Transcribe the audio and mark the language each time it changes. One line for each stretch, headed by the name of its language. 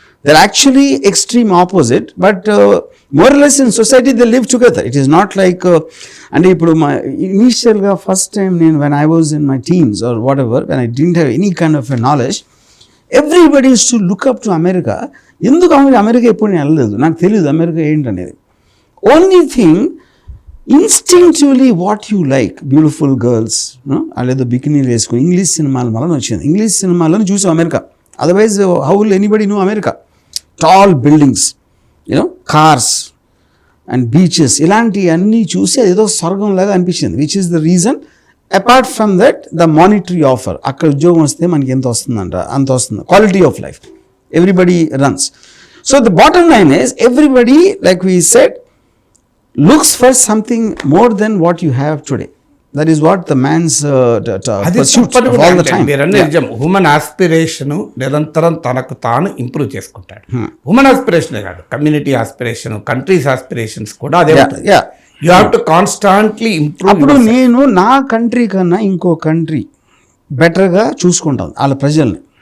English: They're actually extreme opposite, but more or less in society they live together. It is not like and
Telugu: ఇప్పుడు మా ఇనీషియల్గా first time నేను
English: when I was in my teens or whatever, when I didn't have any kind of a knowledge, everybody used to look up to America.
Telugu: ఎందుకు America ఎప్పుడు నేను వెళ్ళలేదు, నాకు తెలియదు అమెరికా ఏంటనేది.
English: only thing instinctively what you like,
Telugu: beautiful girls, లేదా బికినీలు వేసుకుని English సినిమాలు మళ్ళీ వచ్చింది. ఇంగ్లీష్ సినిమాలను చూసాం America.
English: Otherwise how will anybody know America? Tall buildings, you know, cars and beaches,
Telugu: ఇలాంటి అన్నీ చూసి అదేదో స్వర్గంలాగా అనిపించింది. Which is the reason. Apart from that the monetary offer, అక్కడ ఉద్యోగం వస్తే మనకి ఎంత వస్తుందంట అంత వస్తుంది.
English: Quality of life, everybody runs. So the bottom line is everybody, like we said, looks for something more than what you have today. That is what the man's pursuit of all the time.
Telugu: Human aspiration నిరంతరం తనకు తాను improve చేసుకుంటాడు. Human ఆస్పిరేషనే కాదు, community aspiration, countries aspirations కూడా అదే.
English: You have to constantly improve.
Telugu: అప్పుడు నేను నా కంట్రీ కన్నా ఇంకో కంట్రీ బెటర్గా చూసుకుంటాను వాళ్ళ ప్రజల్ని.